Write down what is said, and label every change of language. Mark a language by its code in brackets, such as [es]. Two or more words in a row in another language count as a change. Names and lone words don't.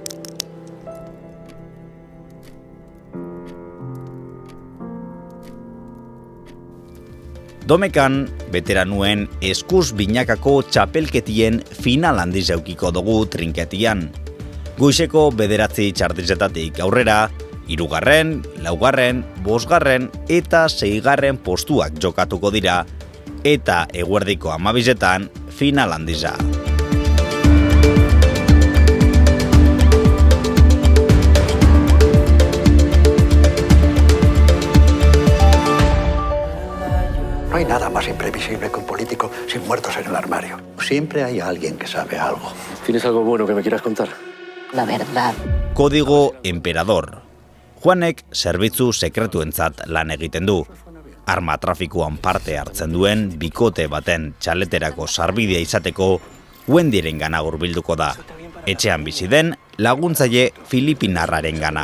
[eu] Domekan, beteranuen eskuz binakako txapelketien final handiz eukiko dugu trinketian. Goizeko 9 txardizetatik aurrera, 3., 4., 5. eta 6. postuak jokatuko dira, eta eguerdiko 12:00 final handiza. [es] No hay nada más imprevisible que un político sin muertos en el armario. Siempre hay alguien que sabe algo. ¿Tienes algo bueno que me quieras contar? La verdad. [eu] Kodigo Emperador. Juanek zerbitzu sekretuentzat lan egiten du. Arma trafikuan parte hartzen duen bikote baten txaleterako sarbidea izateko Wendyren gana hurbilduko da. Etxean bizi den laguntzaile Filipinarraren gana.